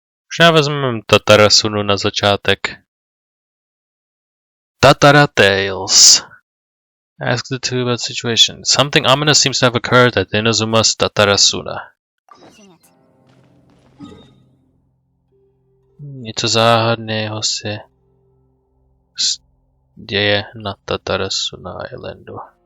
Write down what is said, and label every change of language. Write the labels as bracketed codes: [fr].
[cs] Možná vezmeme Tatarasunu na začátek. [en] Tatara Tales. Ask the two about situation. Something ominous seems to have occurred at Inazuma's Tatarasuna. [cs] Něco záhadného se děje na Tatarasuna Islandu.